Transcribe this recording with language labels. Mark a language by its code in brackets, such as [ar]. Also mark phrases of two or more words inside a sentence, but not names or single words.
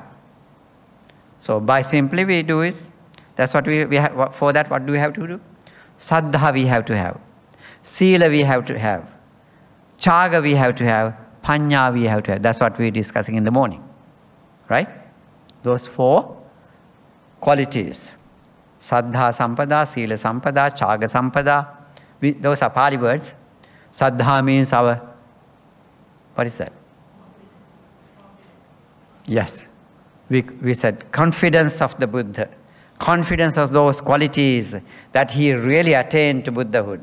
[en] So by simply we do it, that's what we have. For that, what do we have to do? Saddha we have to have. Sila we have to have. Chaga we have to have. Panya we have to have. That's what we're discussing in the morning. Right? Those four qualities. [pi] Saddha sampada, Sila sampada, Chaga sampada. [en] Those are Pali words. Saddha means what is that? Yes. We said confidence of the Buddha. Confidence of those qualities that he really attained to Buddhahood.